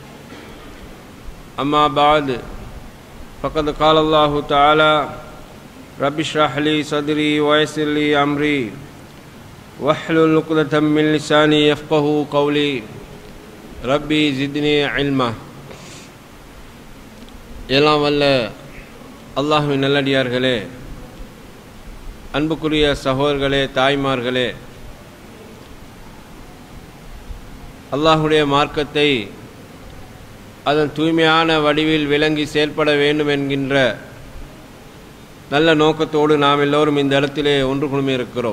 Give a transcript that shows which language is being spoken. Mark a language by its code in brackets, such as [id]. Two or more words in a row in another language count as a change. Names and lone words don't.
[ar] أما بعد فقد قال الله تعالى رب اشرح لي صدري ويسر لي أمري واحلل عقدة من لساني يفقهوا قولي ربي زدني علما. [ta] எல்லாம் வல்ல அல்லாஹ்வின் நல்லடியார்களே, அன்புக்குரிய சகோதரர்களே, தாய்மார்களே, அல்லாஹ்வுடைய மார்க்கத்தை அதன் தூய்மையான வடிவில் விளங்கி செயல்பட வேண்டும் என்கின்ற நல்ல நோக்கத்தோடு நாம் எல்லோரும் இந்த இடத்திலே ஒன்று குழுமி இருக்கிறோம்.